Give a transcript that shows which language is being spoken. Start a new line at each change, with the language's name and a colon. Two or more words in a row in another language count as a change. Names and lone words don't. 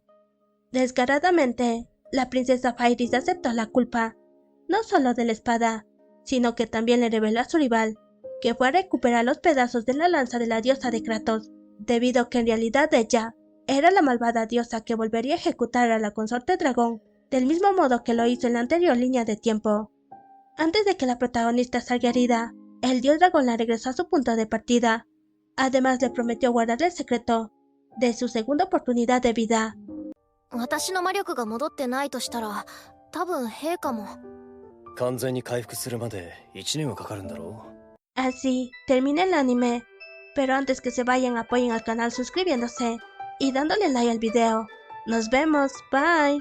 Spanish: Descaradamente, la princesa Fairis aceptó la culpa, no solo de la espada, sino que también le reveló a su rival que fue a recuperar los pedazos de la lanza de la diosa de Kratos, debido a que en realidad ella era la malvada diosa que volvería a ejecutar a la consorte dragón, del mismo modo que lo hizo en la anterior línea de tiempo. Antes de que la protagonista salga herida, el dios dragón la regresó a su punto de partida. Además le prometió guardarle el secreto de su segunda oportunidad de vida.
Japanese: 私の魔力が戻ってないとしたら、多分陛下も。完全に回復するまで1年はかかるんだろう。
Spanish: Así termina el anime, pero antes que se vayan apoyen al canal suscribiéndose y dándole like al video. Nos vemos, bye.